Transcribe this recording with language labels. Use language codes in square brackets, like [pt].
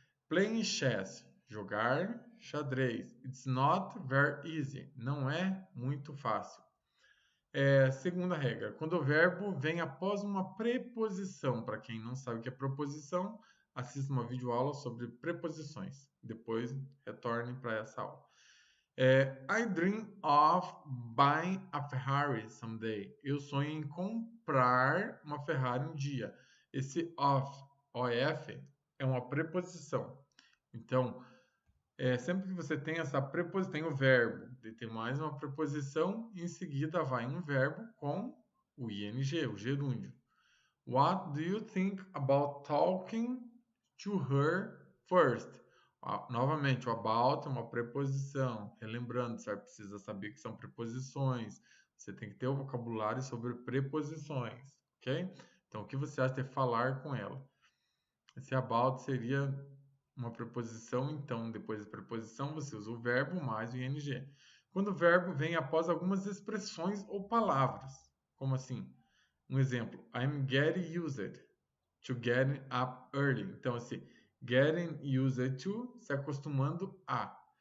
[en] Playing chess, [pt] jogar xadrez. [en] It's not very easy. [pt] Não é muito fácil. Segunda regra, quando o verbo vem após uma preposição. Para quem não sabe o que é preposição, assista uma videoaula sobre preposições. Depois retorne para essa aula. [en] I dream of buying a Ferrari someday. [pt] Eu sonho em comprar uma Ferrari um dia. Esse of, OF, é uma preposição. Então, sempre que você tem essa preposição, tem o verbo, tem mais uma preposição, e em seguida vai um verbo com o ing, o gerúndio. [en] What do you think about talking to her first? [pt] Novamente, o about é uma preposição. Relembrando, você precisa saber que são preposições. Você tem que ter o vocabulário sobre preposições, ok? Então, o que você acha de falar com ela? Esse about seria uma preposição, então, depois da preposição, você usa o verbo mais o ing. Quando o verbo vem após algumas expressões ou palavras, como assim? Um exemplo, [en] I'm getting used to getting up early. [pt] Então, assim, [en] getting used to, [pt] se acostumando a.